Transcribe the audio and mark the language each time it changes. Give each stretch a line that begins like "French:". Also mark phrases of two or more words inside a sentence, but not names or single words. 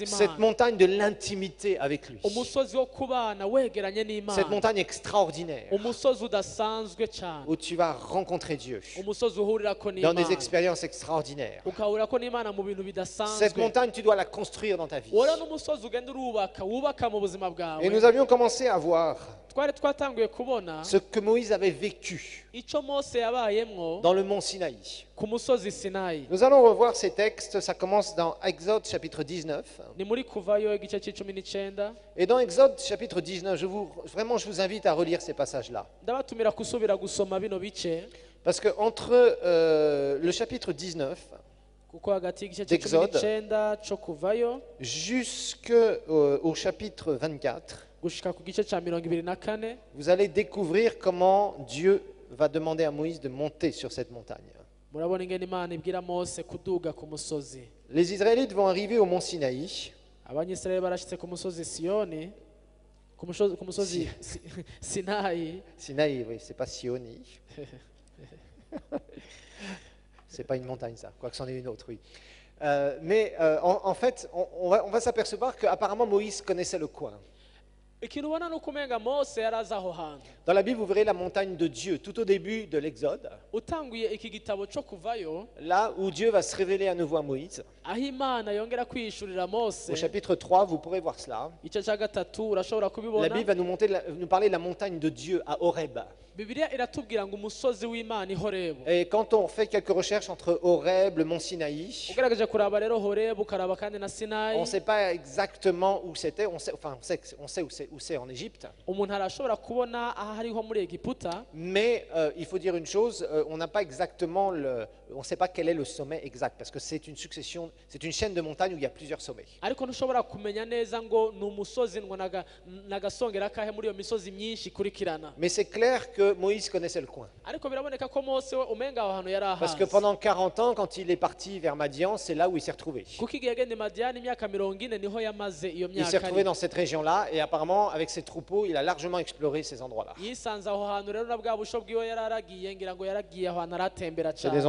French: Cette
Rundi: Imana.
French: montagne de l'intimité avec lui.
Rundi: umusozi wo kubana wegeranye
French: Cette
Rundi: n'Imana.
French: montagne extraordinaire
Rundi: umusozi udasanzwe cyane.
French: où tu vas rencontrer Dieu
Rundi: umusozi uhurirako
French: dans des
Rundi: n'Imana.
French: expériences extraordinaires.
Rundi: ukahurira n'Imana mu bintu
French: Cette
Rundi: bidasanzwe.
French: montagne, tu dois la construire dans ta vie.
Rundi: wora n'umusozi ugenda wubaka mu buzima bwawe.
French: Et nous avions commencé à voir
Rundi: twari twatanguye kubona
French: ce que Moïse avait vécu
Rundi: icyo Mose yabayemwo
French: dans le mont Sinaï.
Rundi: ku musozi Sinayi.
French: Nous allons revoir ces textes. Ça commence dans Exode chapitre 19.
Rundi: ni muri kuvayo igice c'icumi n'icenda.
French: Et dans Exode chapitre 19, je vous invite à relire ces passages-là.
Rundi: ndabatumira kusubira gusoma bino bice
French: Parce que entre le chapitre 19
Rundi: kuko hagati y'igice c'icumi
French: d'Exode
Rundi: n'icenda co kuvayo
French: jusqu'au chapitre 24,
Rundi: gushika ku gice ca 24
French: vous allez découvrir comment Dieu va demander à Moïse de monter sur cette montagne.
Rundi: murabona ingene Imana ibwira Mose kuduga ku musozi.
French: Les Israélites vont arriver au mont Sinaï.
Rundi: abanyisirayeli barashitse ku musozi Siyoni, ku musozi Sinayi.
French: Sinaï, oui, c'est pas Sioni. C'est pas une montagne, ça, quoique c'en est une autre, oui. En fait, on va s'apercevoir qu'apparemment Moïse connaissait le coin.
Rundi: ikintu ubona ni uko umenga Mose yari azi aho hantu.
French: Dans la Bible, vous verrez la montagne de Dieu tout au début de l'Exode,
Rundi: utanguye iki gitabo co kuvayo
French: là où Dieu va se révéler à nouveau à Moïse.
Rundi: aho Imana yongera kwishurira Mose.
French: Au chapitre 3, vous pourrez voir cela.
Rundi: igice ca gatatu urashobora
French: La
Rundi: kubibona.
French: Bible va nous parler de la montagne de Dieu à Horeb.
Rundi: Bibiliya iratubwira ngo umusozi w'Imana i Horebu.
French: Et quand on fait quelques recherches entre Horeb, le mont Sinaï,
Rundi: ugerageje kuraba rero Horebu ukaraba kandi na
French: on
Rundi: Sinayi,
French: ne sait pas exactement où c'était. On sait où c'est en Égypte.
Rundi: umuntu arashobora kubona aho ariho muri Egiputa,
French: Mais il faut dire une chose, on n'a pas exactement on ne sait pas quel est le sommet exact, parce que c'est une succession, c'est une chaîne de montagnes où il y a plusieurs sommets.
Rundi: ariko ntushobora kumenya neza ngo ni umusozi ngo nagasongera kahe muri iyo misozi myinshi ikurikirana.
French: Mais c'est clair que Moïse connaissait le coin.
Rundi: ariko biraboneka ko Mose we umenga aho hantu yari
French: Parce que
Rundi: ahazi.
French: pendant 40 ans, quand il est parti vers Madian, c'est là où il s'est retrouvé.
Rundi: kuko igihe yagenda i Madiyani imyaka 40 niho yamaze iyo
French: Il s'est
Rundi: myaka
French: retrouvé
Rundi: ari.
French: dans cette région-là, et apparemment, avec ses troupeaux, il a largement exploré ces endroits-là.
Rundi: yisanze aho hantu rero na bwa busho bwiwe yari aragiye ngira ngo yaragiye aho hantu aratembera
French: C'est des